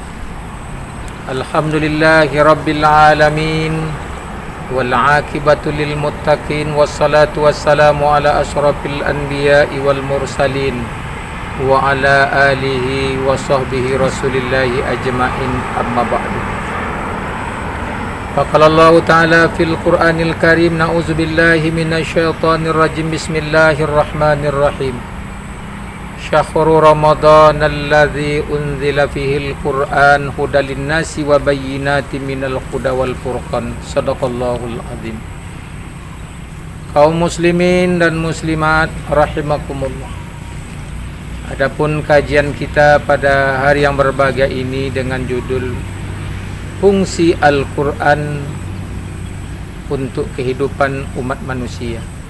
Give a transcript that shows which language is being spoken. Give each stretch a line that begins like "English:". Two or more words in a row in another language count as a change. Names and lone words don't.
Arabic: الحمد لله رب العالمين والعاقبة للمتقين والصلاة والسلام على أشرف الأنبياء والمرسلين وعلى آله وصحبه رسول الله أجمعين أما بعد. فقال الله تعالى في القرآن الكريم نعوذ بالله من الشيطان الرجيم بسم الله الرحمن الرحيم. شهر رمضان الذي أنزل فيه القرآن هدى للناس وبينات من الهدى والفرقان. صدق الله العظيم.
Indonesian: Kaum muslimin dan muslimat rahimakumullah. Adapun kajian kita pada hari yang berbahagia ini dengan judul Fungsi Al-Qur'an untuk kehidupan umat manusia.